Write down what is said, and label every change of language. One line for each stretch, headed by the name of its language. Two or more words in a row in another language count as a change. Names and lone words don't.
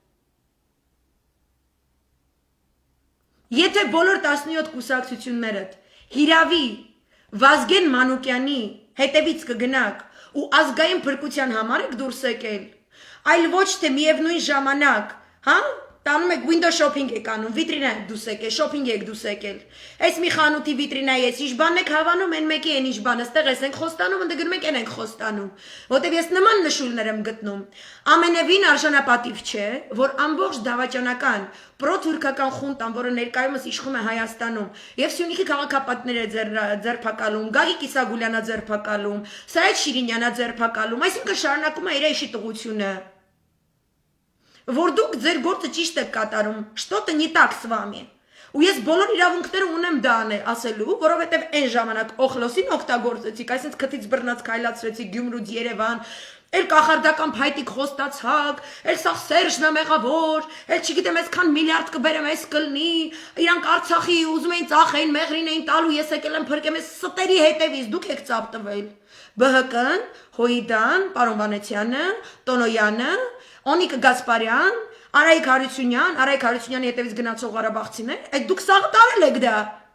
Armenian: Եթե բոլոր 17 կուսակցություններդ հիրավի Վազգեն Մանուկյանի հետևից կգնաք ու ազգային փրկության համար եք դուրս եկել, այլ ոչ թե միևնույն ժամանակ, հա, տանում եք
English: window shopping
Armenian: եք անում, վիտրինա եք դուս եկել, shopping եք դուս եկել։ Այս մի խանութի վիտրինա ես ինչ բան եք հավանում, այն մեկի այն ինչ բան, այստեղ ես ենք խոստանում, ընդ գնում եք այն ենք խոստանում։ Որտեւ ես նման նշույլներ եմ գտնում։ Ամենևին արժանապատիվ չէ, որ ամբողջ դավաճանական պրոթուրքական խունտան, որը ներկայումս իշխում է Հայաստանում, եւ Սյունիքի քաղաքապետները ձերբակալում, Գագիկ Իսագուլյանը ձերբակալում, Սայեդ Շիրինյանը ձերբակալում, այսինքն շարունակում է իր իշխիտողությունը։ Որ դուք ձեր գործը ճիշտ եք կատարում,
Russian: что-то не так с вами։
Armenian: Ու ես բոլոր իրավունքները ունեմ դա ասելու, որովհետև այն ժամանակ օխլոսին օգտագործեցիք, այսինքն քթից բռնած քայլացրեցիք Գյումրուց Երևան, էլ կախարդական փայտիկ խոստացակ, էլ սա Սերժն է մեղավոր, էլ չգիտեմ այսքան միլիարդ կբերեմ, այս կլնի, իրանք Արցախի ուզում էին ծախեին, մեղրին էին տալու, ես եկել եմ փրկեմ, այս ստերի հետևից դուք եք ծափ տվել։ ԲՀԿ-ն, Հոյդան, պարոն Վանեցյանը, Տոնոյանը, Օնիկ Գասպարյան, Արայիկ Հարությունյանի հետևից գնացող Ղարաբաղցիներ, այդ դուք սաղ տարել եք դա։